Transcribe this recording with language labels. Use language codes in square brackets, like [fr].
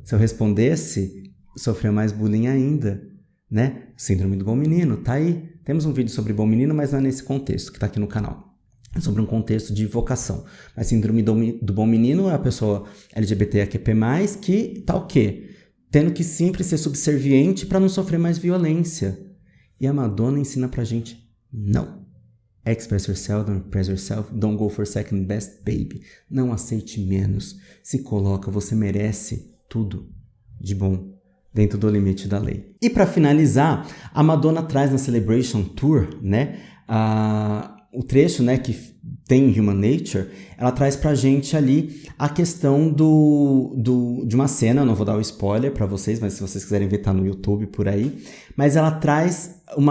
[pt] Se eu respondesse, eu sofria mais bullying ainda, né? Síndrome do bom menino, tá aí. Temos um vídeo sobre bom menino, mas não é nesse contexto que tá aqui no canal. sobre um contexto de vocação. A síndrome do bom menino é a pessoa LGBTQP+, que tá o quê? Tendo que sempre ser subserviente para não sofrer mais violência. E a Madonna ensina pra gente, não. [en] Express yourself, don't impress yourself, don't go for second best, baby. [pt] Não aceite menos. Se coloca, você merece tudo de bom dentro do limite da lei. E para finalizar, a Madonna traz na Celebration Tour, né, o trecho, né, que tem Human Nature, ela traz pra gente ali a questão de uma cena, eu não vou dar o spoiler pra vocês, mas se vocês quiserem ver, tá no YouTube por aí, mas ela traz